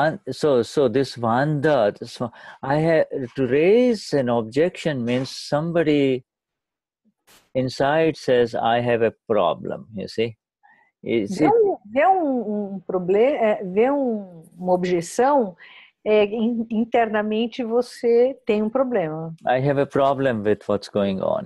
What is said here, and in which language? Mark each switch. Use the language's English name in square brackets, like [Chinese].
[English] So this vanda, I have to raise an objection means somebody inside says I have a problem. You see. [Portuguese] Ver um problema, ver uma objeção, internamente você tem um problema. [English] I have a problem with what's going on.